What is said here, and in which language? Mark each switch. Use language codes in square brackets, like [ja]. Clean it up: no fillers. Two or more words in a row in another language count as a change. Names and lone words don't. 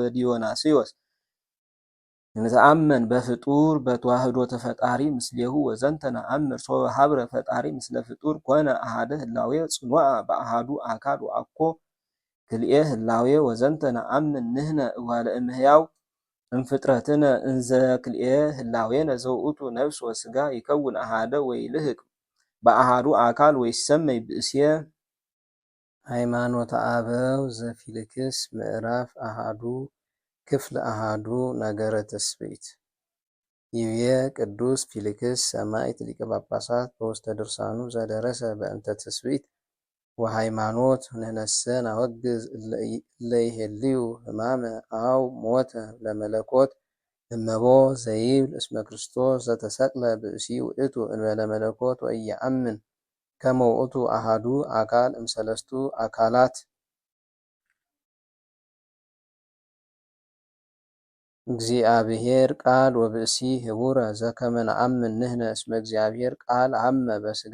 [gez] ዲዮናስዮስ ንተአመን በፍጡር በተዋህዶ ተፈጣሪ ምስሌሁ ወዘንተ ነአምር ሶበ ሀብረ ፈጣሪ ምስለ ፍጡር ኮነ አሃደ ህላዌ ጽኑዓ በአሃዱ አካል ወአኮ ክልኤ ህላዌ ወዘንተ ነአምን ንህነ እጓለ እምህያው እምፍጥረትነ እንዘ ክልኤ ህላዌነ ዘውእቱ ነፍስ ወሥጋ ይከውን አሃደ ወይልህቅ በአሃዱ አካል ወይሰመይ ብእስየ። ሃይማኖተ አበው ዘፊልክስ ምዕራፍ አሃዱ ክፍል አሃዱ ነገረ ትስብእት ይቤ ቅዱስ ፊልክስ ሰማዕት ሊቀ ጳጳሳት በውስተ ድርሳኑ ዘደረሰ በእንተ ትስብእት ወሃይማኖት ንሕነሰ ናወግዝ እለ ይሄልዩ ሕማመ አው ሞተ ለመለኮት እመቦ ዘይብል እስመ ክርስቶስ ዘተሰቅለ ብእሲ ውእቱ እንበለ መለኮት ወኢየአምን ከመ ውእቱ አሃዱ አካል እምሰለስቱ አካላት እግዚአብሔር ቃል ወብእሲ ህቡረ ዘከመ ነአምን ንሕነ እስመ እግዚአብሔር ቃል አመ በሥጋ